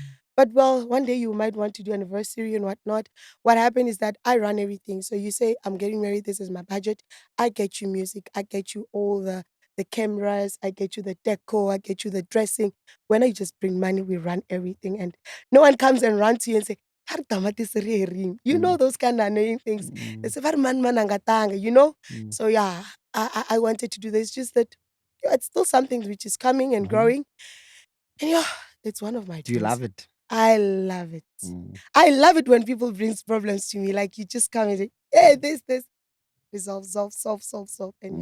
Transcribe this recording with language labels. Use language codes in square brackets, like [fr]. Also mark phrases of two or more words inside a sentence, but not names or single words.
[en] But well, one day you might want to do anniversary and whatnot. What happened is that I run everything. So you say, I'm getting married, this is my budget. I get you music, I get you all the cameras, I get you the deco, I get you the dressing. When I just bring money, we run everything. And no one comes and runs to you and say, "Har tamati se re ring." Those kind of annoying things. They say, "Var man angatanga," mm. So yeah, I wanted to do this. Just that it's still something which is coming and Mhm. growing. And yeah, it's one of my Do you dreams. love it? I love it. Mm, I love it when people brings problems to me. Like you just come and say, "Hey, this, resolve, solve," and yeah.